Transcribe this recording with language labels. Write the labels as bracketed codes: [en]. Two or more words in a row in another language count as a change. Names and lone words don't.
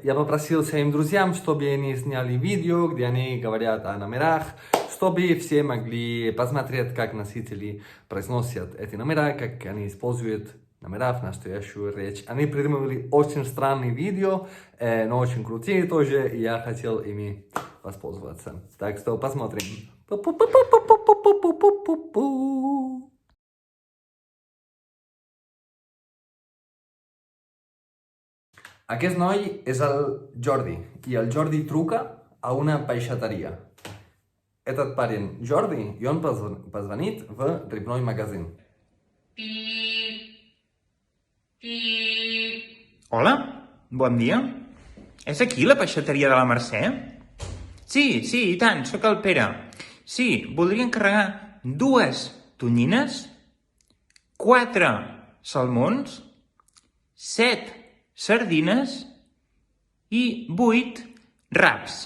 [ru] Я попросил своим друзьям, чтобы они сняли видео, где они говорят о номерах, чтобы все могли посмотреть, как носители произносят эти номера, как они используют номера в настоящую речь. Они придумали очень странные видео, но очень крутые тоже, и я хотел ими воспользоваться. Так что посмотрим. [ca] Aquest noi és el Jordi, i el Jordi truca a una peixateria. [ru] Этот парень Jordi, и он позвонит в Рыбной магазин. [ca] Hola, bon dia. És aquí la peixateria de la Mercè? Sí, i tant, sóc el Pere. Sí, voldria encarregar 2 tonyines, 4 salmons, 7 sardines i 8 raps.